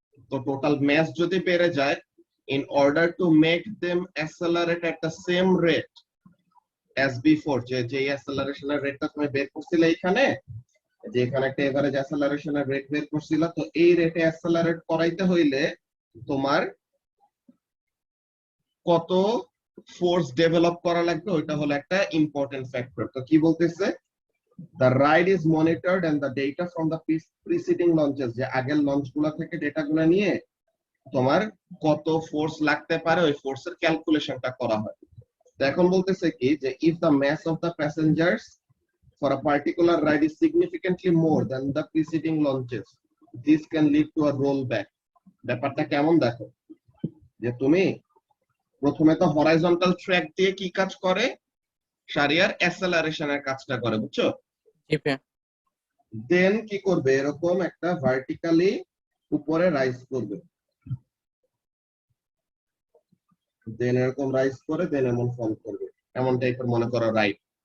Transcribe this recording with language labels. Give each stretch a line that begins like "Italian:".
Bangla: তো total mass যদি বেড়ে যায়,
English: in order to make them accelerate at the same rate as before,
Bangla: যে acceleration এর রেটটা তুমি বের করছিলে এখানে, যে এখানে একটা এভারেজ acceleration এর রেট বের করছিল, তো এই রেটে অ্যাসেলারেট করাইতে হইলে তোমার কত ফোর্স ডেভেলপ করা লাগবে, ওইটা হলো একটা ইম্পর্টেন্ট ফ্যাক্টর। তো কি বলতেছে,
English: the ride is monitored and the data from the preceding launches,
Bangla: যে আগের লঞ্চগুলো থেকে ডেটাগুলো নিয়ে তোমার কত ফোর্স লাগতে পারে ওই ফোর্সের ক্যালকুলেশনটা করা হয়। তো এখন বলতেছে কি যে
English: if the mass of the passengers for a particular ride is significantly more than the preceding launches, this can lead to a rollback.
Bangla: ব্যাপারটা কেমন দেখো, যে তুমি প্রথমে তো হরাইজন্টাল ট্র্যাক দিয়ে কি কাজ করে, সারিয়ার অ্যাসেলারেশনের কাজটা করে, বুঝছো? জি ভাইয়া। দেন কি করবে, এরকম একটা ভার্টিক্যালি উপরে রাইজ করবে, দেন এরকম রাইজ করে দেন এমন ফল করবে, এমন টাইপের মনে করো রাইট।